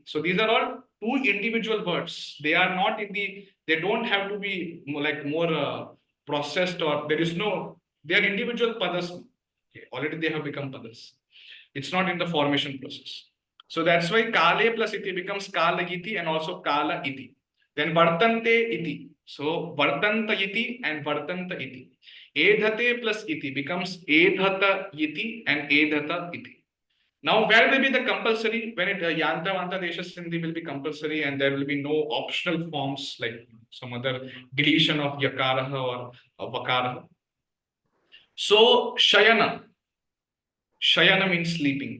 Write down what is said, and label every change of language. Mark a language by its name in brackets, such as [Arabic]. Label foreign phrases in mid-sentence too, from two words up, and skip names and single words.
[English] So these are all two individual words. They are not in they don't have to be more processed, or there is no, they are individual padas. Okay, already they have become padas. It's not in the formation process. So that's why kale plus iti becomes [Sanskrit] kala iti [English] and also [Sanskrit] kala iti. Then vartante iti. So vartanta iti and vartanta iti. Edhate plus iti becomes edhata iti and edhata iti. [English] Now, where will be the compulsory? When Yanta Vanta Desha Sandhi will be compulsory and there will be no optional forms like some other deletion of yakaraha or vakaraha. So, Shayana means sleeping.